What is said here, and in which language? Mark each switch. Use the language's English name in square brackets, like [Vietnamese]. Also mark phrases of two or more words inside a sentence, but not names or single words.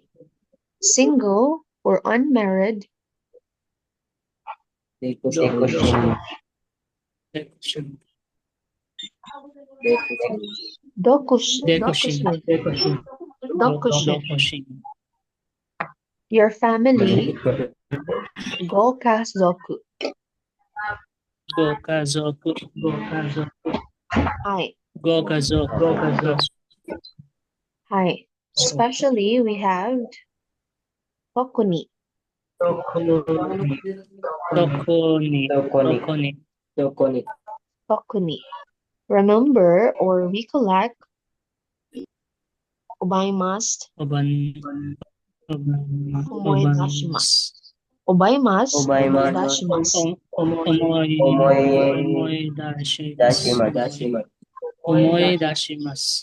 [English] Single or unmarried. Dokushin. Your family. [Japanese] ご家族. ご家族. Hi. ご家族. Hi. [English] Especially we have Tokuni. [Japanese] 特に. [English] Remember or recollect Obaimasu. [Japanese] 思い出します. 覚えます。思い出します. 思い出します.